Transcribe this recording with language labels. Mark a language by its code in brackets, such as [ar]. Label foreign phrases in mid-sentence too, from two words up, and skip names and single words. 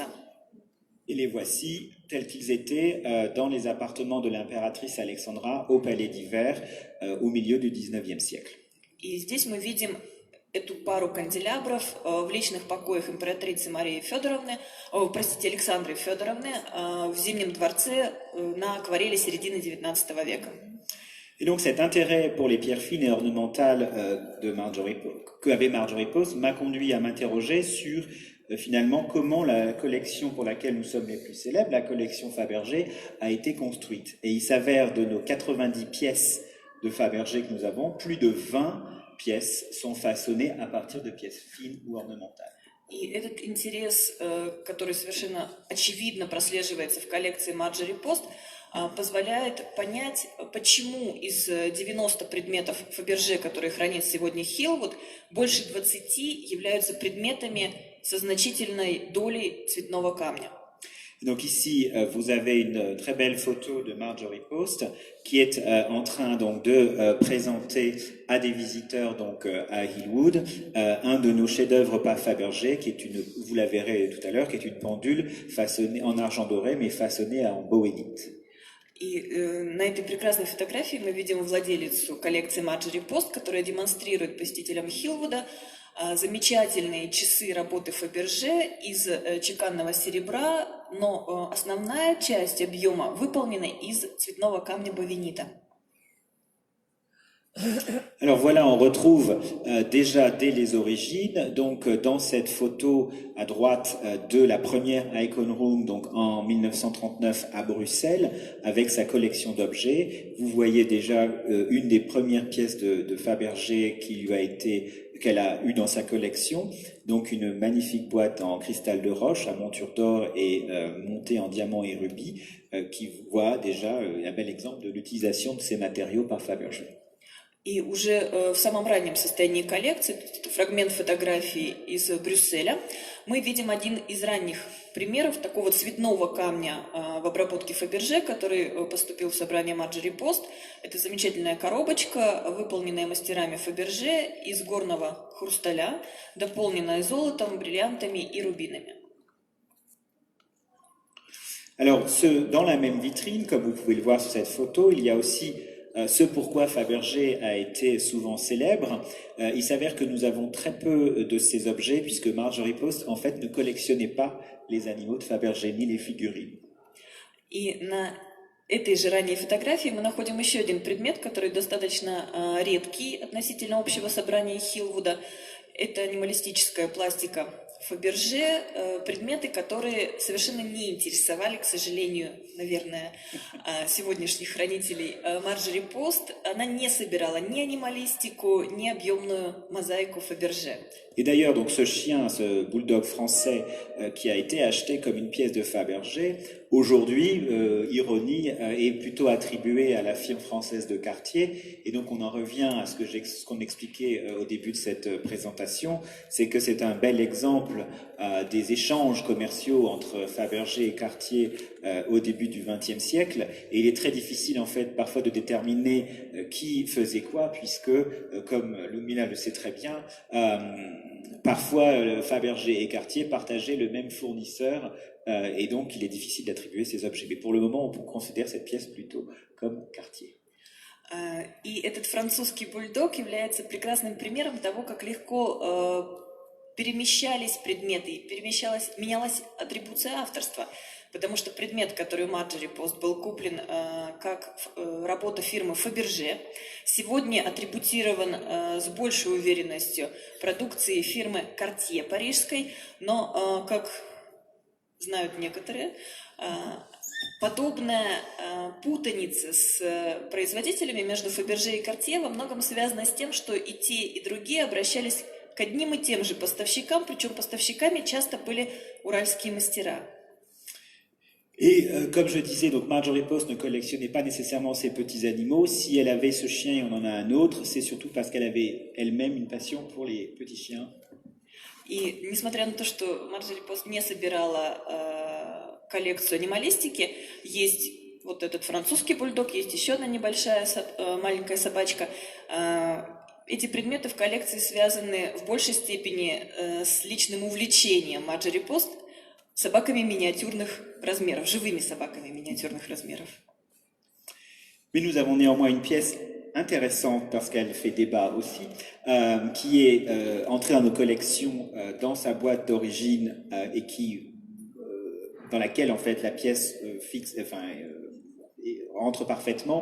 [fr] Et les voici tels qu'ils étaient dans les appartements de l'impératrice Alexandra au palais d'hiver au milieu du XIXe siècle. [ru] И здесь мы видим эту пару канделябров в личных покоях императрицы Марии Федоровны, Александры Федоровны в Зимнем дворце на акварели середины XIX века. [fr] Et donc cet intérêt pour les pierres fines et ornementales qu'avait Marjorie Post m'a conduit à m'interroger sur finalement comment la collection pour laquelle nous sommes les plus célèbres, la collection Fabergé, a été construite. Et il s'avère de nos 90 pièces de Fabergé que nous avons, plus de 20 pièces sont façonnées à partir de pièces fines ou ornementales. [ru] И этот интерес, который совершенно очевидно прослеживается в коллекции Марджори Пост, позволяет понять, почему из 90 предметов Фаберже, которые хранит сегодня Хиллвуд, больше 20 являются предметами со значительной долей цветного камня. [fr] Donc ici, vous avez une très belle photo de Marjorie Post qui est en train donc de présenter à des visiteurs donc à Hillwood un de nos chefs-d'œuvre par Fabergé qui est une, vous la verrez tout à l'heure, qui est une pendule façonnée en argent doré mais façonnée en bohénite. [ru] И на этой прекрасной фотографии мы видим владелицу коллекции Марджори Пост, которая демонстрирует посетителям Хиллвуда замечательные часы работы Фаберже из чеканного серебра, но основная часть объема выполнена из цветного камня бовенита. [fr] Alors voilà, on retrouve déjà dès les origines, donc dans cette photo à droite de la première Icon Room, donc en 1939 à Bruxelles, avec sa collection d'objets. Vous voyez déjà une des premières pièces de Fabergé qu'elle a eu dans sa collection, donc une magnifique boîte en cristal de roche à monture d'or et montée en diamant et rubis, qui voit déjà un bel exemple de l'utilisation de ces matériaux par Fabergé. [ru] И уже в самом раннем состоянии коллекции, это фрагмент фотографии из Брюсселя, мы видим один из ранних примеров такого цветного камня в обработке Фаберже, который поступил в собрание Марджори Пост. Это замечательная коробочка, выполненная мастерами Фаберже из горного хрусталя, дополненная золотом, бриллиантами и рубинами. [fr] Alors, dans la même vitrine, comme vous pouvez le voir sur cette photo, il y a aussi ce pourquoi Fabergé a été souvent célèbre. Il s'avère que nous avons très peu de ces objets puisque Marjorie Post en fait ne collectionnait pas les animaux de Fabergé ni les figurines. [ru] И на этой же ранней фотографии мы находим еще один предмет, который достаточно редкий относительно общего собрания Хиллвуда. Это анималистическая пластика Фаберже предметы, которые совершенно не интересовали, к сожалению, наверное, сегодняшних хранителей Марджори Пост. Она не собирала ни анималистику, ни объемную мозаику Фаберже. [fr] Et d'ailleurs, donc ce chien, ce bulldog français qui a été acheté comme une pièce de Fabergé, aujourd'hui, ironie, est plutôt attribué à la firme française de Cartier. Et donc on en revient à ce qu'on expliquait au début de cette présentation, c'est que c'est un bel exemple des échanges commerciaux entre Fabergé et Cartier au début du XXe siècle. Et il est très difficile en fait parfois de déterminer qui faisait quoi, puisque, comme Lumila le sait très bien, parfois Fabergé et Cartier partageaient le même fournisseur et donc il est difficile d'attribuer ces objets. Mais pour le moment, on considère cette pièce plutôt comme Cartier. [ru] И этот французский бульдог является прекрасным примером того, как легко перемещались предметы, менялась атрибуция авторства. Потому что предмет, который у Марджори Пост был куплен как работа фирмы Фаберже, сегодня атрибутирован с большей уверенностью продукции фирмы Cartier парижской, но, как знают некоторые, подобная путаница с производителями между Фаберже и Cartier во многом связана с тем, что и те, и другие обращались к одним и тем же поставщикам, причем поставщиками часто были уральские мастера. [fr] Et comme je disais, donc Marjorie Post ne collectionnait pas nécessairement ces petits animaux. Si elle avait ce chien et on en a un autre, c'est surtout parce qu'elle avait elle-même une passion pour les petits chiens. [ru] И несмотря на то, что Марджори Пост не собирала коллекцию анималистики, есть вот этот французский бульдог, есть еще одна небольшая маленькая собачка. Эти предметы в коллекции связаны в большей степени с личным увлечением Марджори Пост собаками миниатюрных размеров, живыми собаками миниатюрных размеров. [fr] Mais nous avons néanmoins une pièce intéressante parce qu'elle fait débat aussi, qui est entrée dans nos collections dans sa boîte d'origine et dans laquelle en fait la pièce entre parfaitement.